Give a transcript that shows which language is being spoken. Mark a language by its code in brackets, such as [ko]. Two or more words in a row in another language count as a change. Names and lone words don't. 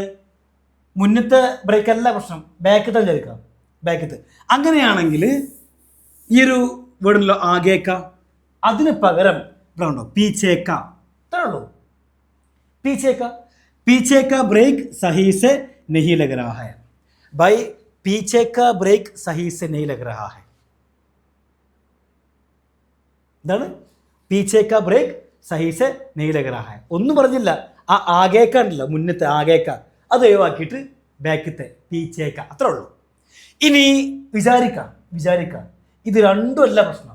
[ml] മുന്നത്തെ ബ്രേക്ക് അല്ല പ്രശ്നം, ബാക്കത്തെ വിചാരിക്കാം, ബാക്കത്ത്. അങ്ങനെയാണെങ്കിൽ ഈ ഒരു വേർഡുണ്ടല്ലോ ആഗേക്ക, അതിന് പകരം ഇവിടെ ഉണ്ടോ പീച്ചേക്ക, ഇത്രേ ഉള്ളൂ. [hi] पीछे का, पीछे का ब्रेक सही से नहीं लग रहा है. भाई पीछे का ब्रेक सही से नहीं लग रहा है. എന്താണ്? पीछे का ब्रेक सही से नहीं लग रहा है. [ml] ഒന്നും പറഞ്ഞില്ല. ആ ആഗേക്ക ഉണ്ടല്ലോ, മുന്നത്തെ ആഗേക്ക, അത് ഒഴിവാക്കിയിട്ട് ബാക്കത്തെ പീച്ചേക്ക, അത്രേ ഉള്ളൂ. ഇനി വിചാരിക്കാം ഇത് രണ്ടും അല്ല പ്രശ്നം.